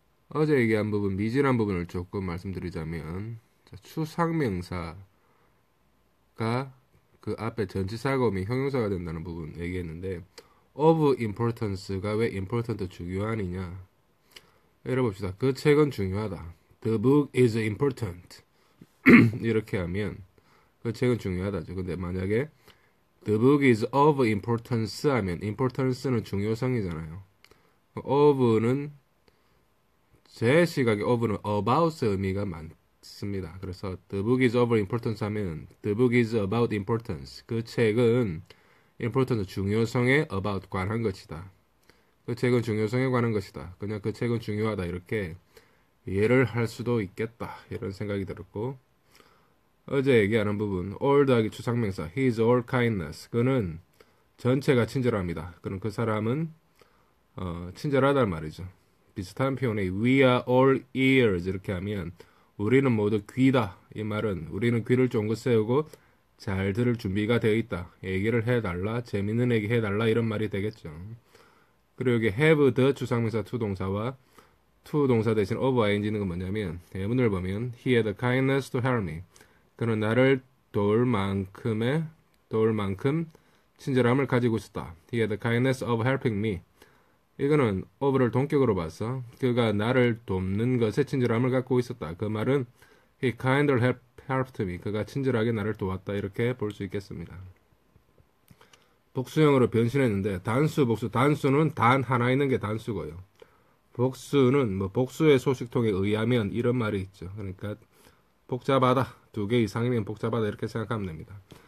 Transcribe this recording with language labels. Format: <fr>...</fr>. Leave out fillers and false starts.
<ko>어제 얘기한 부분, 미진한 부분을 조금 말씀드리자면 추상명사가 그 앞에 전치사가 오면 형용사가 된다는 부분 얘기했는데 of importance가 왜 important 중요하느냐 열어봅시다. 그 책은 중요하다.</ko> <en>The book is important.</en> <ko>이렇게 하면 그 책은 중요하다죠. 근데 만약에</ko> <en>The book is of importance</en> <ko>하면 importance는 중요성이잖아요. of는 제 시각에 of는 about의 의미가 많습니다. 그래서</ko> <en>The book is of importance</en> <ko>하면</ko> <en>The book is about importance.</en> <ko>그 책은 important 중요성에 about 관한 것이다. 그 책은 중요성에 관한 것이다. 그냥 그 책은 중요하다. 이렇게 이해를 할 수도 있겠다. 이런 생각이 들었고 어제 얘기하는 부분 all 더하기 추상명사</ko> <en>He is all kindness.</en> <ko>그는 전체가 친절합니다. 그럼 그 사람은 친절하다는 말이죠. 비슷한 표현에</ko> <en>We are all ears</en> <ko>이렇게 하면 우리는 모두 귀다. 이 말은 우리는 귀를 쫑긋 세우고 잘 들을 준비가 되어 있다. 얘기를 해달라. 재밌는 얘기 해달라. 이런 말이 되겠죠. 그리고 여기 have the 추상명사 to 동사와 to 동사 대신 of ing는 건 뭐냐면 예문을 보면</ko> <en>He had the kindness to help me.</en> <ko>그는 나를 도울 만큼 친절함을 가지고 있었다.</ko> <en>He had the kindness of helping me.</en> <ko>이거는 of를 동격으로 봐서 그가 나를 돕는 것에 친절함을 갖고 있었다. 그 말은</ko> <en>He kindly helped me.</en> <ko>그가 친절하게 나를 도왔다. 이렇게 볼 수 있겠습니다. 복수형으로 변신했는데 단수, 복수. 단수는 단 하나 있는 게 단수고요. 복수는 뭐 복수의 소식통에 의하면 이런 말이 있죠. 그러니까 복잡하다. 두 개 이상이면 복잡하다. 이렇게 생각하면 됩니다.</ko>